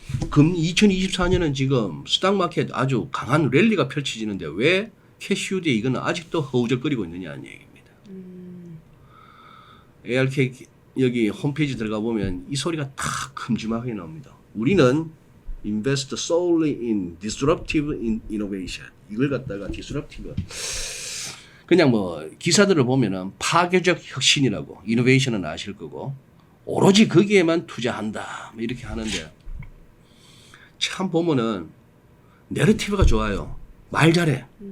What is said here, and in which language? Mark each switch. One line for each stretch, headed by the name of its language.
Korean: 2024년은 지금 스탁마켓 아주 강한 랠리가 펼쳐지는데 왜 캐시우드에 이거는 아직도 허우적거리고 있느냐는 얘기입니다. ARK 여기 홈페이지 들어가 보면 이 소리가 다 큼지막하게 나옵니다. 우리는
English: invest solely in disruptive innovation.
Korean: 이걸 갖다가 disruptive 그냥 뭐 기사들을 보면은 파괴적 혁신이라고 이노베이션은 아실 거고 오로지 거기에만 투자한다 뭐 이렇게 하는데 참 보면은 내러티브가 좋아요. 말 잘해.